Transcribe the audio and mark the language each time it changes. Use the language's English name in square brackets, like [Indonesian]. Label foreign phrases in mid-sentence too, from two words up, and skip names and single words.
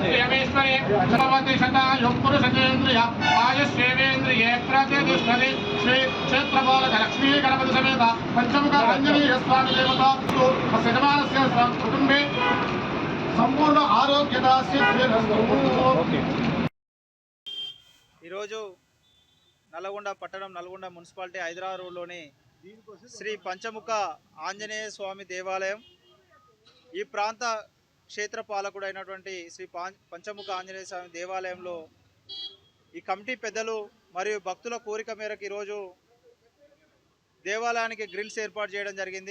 [Sanskrit] देवेश्वरी सर्वति शतायुः पुरुषेन्द्रिय आयुष्येवेन्द्रिये प्रतिष्ठति श्री क्षेत्रपालक लक्ष्मी गणपति समेत पंचमुख आंजनेय स्वामी देवता यजमानस्य कुटुंबे संपूर्ण आरोग्यता सिद्धिरस्तु। [Telugu] ఈరోజు నల్గొండ పట్టణం నల్గొండ మున్సిపాలిటీ హైదరాబాద్ రోడ్లోని శ్రీ పంచముఖ ఆంజనేయ స్వామి దేవాలయం ఈ ప్రాంత క్షేత్ర పాలకుడైనటువంటి శ్రీ పంచముఖ ఆంజనేయ స్వామి దేవాలయంలో ఈ కమిటీ పెద్దలు మరియు భక్తుల కోరిక మేరకు ఈరోజు దేవాలయానికి గ్రిల్స్ ఏర్పాటు చేయడం జరిగింది.